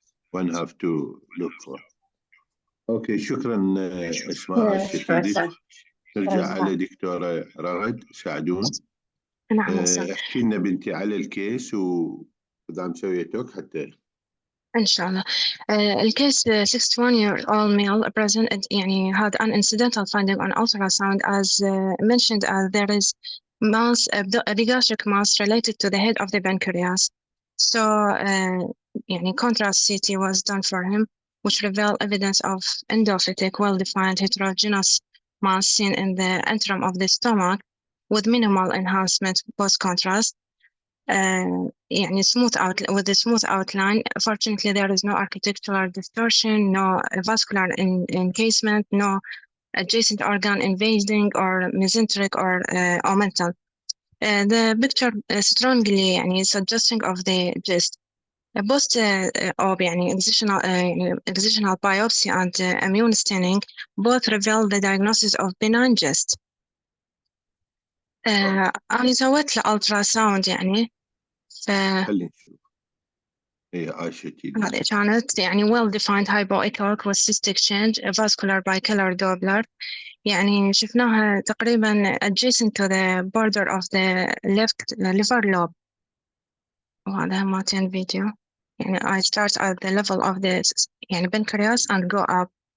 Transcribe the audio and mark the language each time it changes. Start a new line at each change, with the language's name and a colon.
English: one have to look for.
Arabic: اوكي، شكرا
English: Asmaa الشديد.
Arabic: نرجع على دكتورة رغد سعدون. احكي لنا بنتي على الكيس واذا مسوية توك حتى إن شاء الله.
English: الكيس 61-year-old male present يعني had an incidental finding on ultrasound as mentioned, there is mass, epigastric mass related to the head of the pancreas. So يعني contrast CT was done for him, which revealed evidence of endophytic, well-defined heterogeneous mass seen in the antrum of the stomach with minimal enhancement post-contrast. يعني smooth out with a smooth outline. Fortunately, there is no architectural distortion, no vascular encasement, no adjacent organ invading or mesenteric or omental. The picture strongly يعني suggesting of the gist. post-op يعني excisional biopsy and immune staining both reveal the diagnosis of benign GIST.
Arabic: أنا سويت له ultrasound يعني خلينا نشوف. هي عايشة تيدي. هذه كانت يعني
English: well defined hypoechoic with cystic change vascular bicolor Doppler يعني
Arabic: شفناها تقريبا
English: adjacent to the border of the left liver lobe.
Arabic: وهذا مالتين فيديو يعني
English: I start at the level of the يعني pancreas and go up.